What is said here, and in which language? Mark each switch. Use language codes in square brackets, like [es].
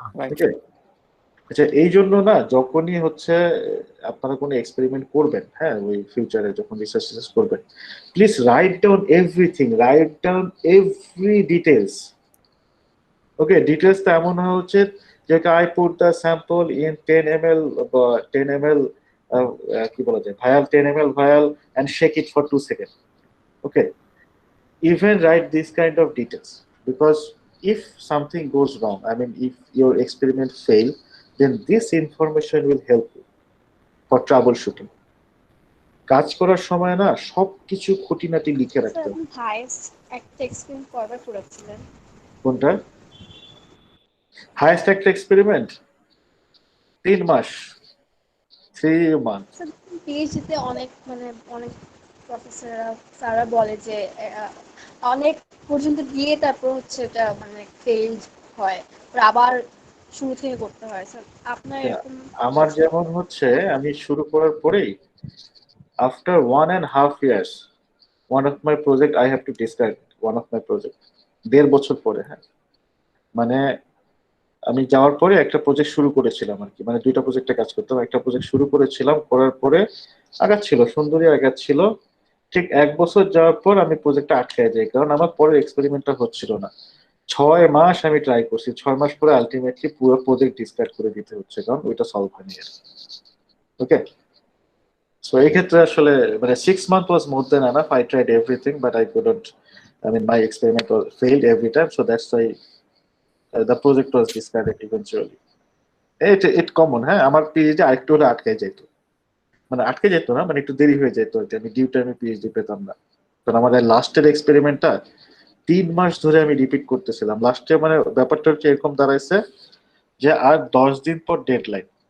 [bn] ঠিক আছে। আচ্ছা, এই জন্য না যখনই হচ্ছে আপনারা কোনো এক্সপেরিমেন্ট করবেন, হ্যাঁ, ওই ফিউচারে যখন রিসার্চ করবেন, please write down everything, write down every details. ওকে, ডিটেলসটা এমন হওয়া উচিত যে I put the sample in 10 ml বা 10 ml কি বলা যায় ভায়াল, 10 ml ভায়াল and shake it for 2 seconds. [en] Okay, even write this kind of details, because if something goes wrong, I mean if your experiment fail, then this information will help you for troubleshooting. [bn] কাজ করার সময় না সবকিছু খুঁটিনাটি লিখে রাখতে হবে। Highest একটা এক্সপেরিমেন্ট কয়বার করেছিলেন? কোনটা হাইয়েস্ট একটা এক্সপেরিমেন্ট? 3 মাস, 3 months। পিএইচডিতে অনেক মানে অনেক প্রফেসররা স্যাররা বলে যে অনেক পর্যন্ত গিয়ে তারপর হচ্ছে এটা মানে ফেইল হয়, আবার শুরু থেকে করতে হয়। স্যার আপনার এরকম? [en] আমার যেমন হচ্ছে আমি শুরু করার পরেই after 1.5 years one of my project I have to discard one of my project [bn] 1.5 বছর পরে। হ্যাঁ, মানে আমি যাওয়ার পরে একটা প্রজেক্ট শুরু করেছিলাম আর কি, মানে 2টা প্রজেক্টে কাজ করতাম। একটা প্রজেক্ট শুরু করেছিলাম, করার পরে আগাচ্ছিল, সুন্দরী আগাচ্ছিল। ঠিক 1 বছর যাওয়ার পর আমি প্রজেক্টটা আটকায় যাই, কারণ আমার পরের এক্সপেরিমেন্টটা হচ্ছিল না। 6 মাস আমি ট্রাই করছি, 6 মাস পরে আলটিমেটলি পুরো প্রজেক্ট ডিসকার্ড করে দিতে হচ্ছে, কারণ ওইটা সলভ হয়নি। ওকে, সো এই ক্ষেত্রে আসলে মানে 6 months was more than enough. [en] I tried everything, but I couldn't. I mean, my experiment was failed every time, so that's why the project was discarded eventually. It common, হ্যাঁ। [bn] আমার PhD আরেকটু হলে আটকে যেত, মানে আটকে যেত না, মানে একটু দেরি হয়ে যেত আর কি, আমি ডিউ টাইমে পিএইচডি পেতাম না। কারণ আমাদের লাস্টের এক্সপেরিমেন্টটা 3 মাস ধরে আমি রিপিট করতেছিলাম। লাস্টে মানে ব্যাপারটা হচ্ছে এরকম দাঁড়াইছে যে আর 10 দিন পর ডেডলাইন।